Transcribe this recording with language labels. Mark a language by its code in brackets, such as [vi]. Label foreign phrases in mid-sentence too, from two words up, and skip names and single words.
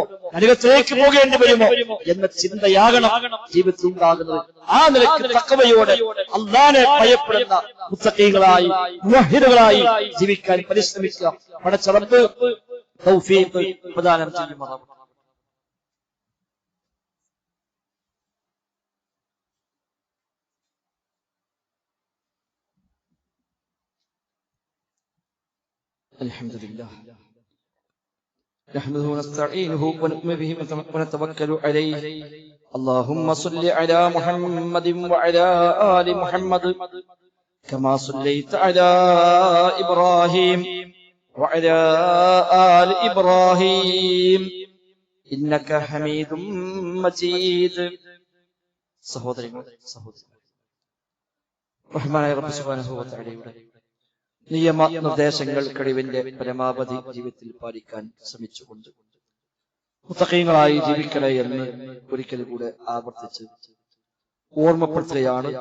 [ml] നരകത്തിലേക്ക് പോകേണ്ടി വരുമോ എന്ന ചിന്തയാകണം ജീവിതത്തിൽ ഉണ്ടാകുന്നത്. ആ നിലയ്ക്ക് തഖ്വയോടെ അല്ലാഹുവിനെ ഭയപ്പെടുന്ന മുത്തഖീകളായി മുവഹ്ഹിദുകളായി ജീവിക്കാൻ പരിശ്രമിക്കുക. പടച്ച റബ്ബ് തൗഫീഖ് പ്രദാനം ചെയ്യുമാറാവട്ടെ. [ar] الحمد لله نحمده ونستعينه ونؤمن به ونتوكل عليه اللهم صل على محمد وعلى آل محمد كما صليت على إبراهيم وعلى آل إبراهيم إنك حميد مجيد. [ml] സഹോദരങ്ങളെ റഹ്മാനായ റബ്ബ് [ar] سبحانه وتعالى [ml] നിയമ നിർദ്ദേശങ്ങൾ കഴിവിന്റെ പരമാവധി ജീവിതത്തിൽ പാലിക്കാൻ ശ്രമിച്ചുകൊണ്ട് മുത്തഖീങ്ങളായി ജീവിക്കണേ എന്ന് ഒരിക്കൽ കൂടെ ആവർത്തിച്ച് ഓർമ്മപ്പെടുത്തുകയാണ്.